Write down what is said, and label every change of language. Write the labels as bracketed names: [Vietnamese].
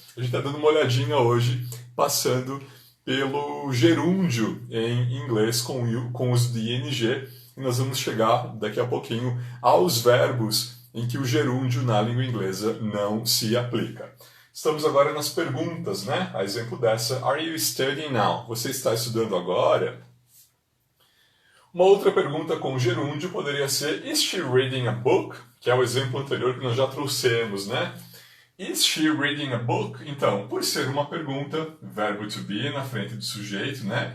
[Portuguese] A gente está dando uma olhadinha hoje, passando pelo gerúndio em inglês com o uso de ing, e nós vamos chegar daqui a pouquinho aos verbos em que o gerúndio na língua inglesa não se aplica. Estamos agora nas perguntas, né? A exemplo dessa, [English] are you studying now? [Portuguese] Você está estudando agora? Uma outra pergunta com gerúndio poderia ser, [English] is she reading a book? [Portuguese] Que é o exemplo anterior que nós já trouxemos, né? [English] Is she reading a book? [Portuguese] Então, por ser uma pergunta, verbo to be na frente do sujeito, né?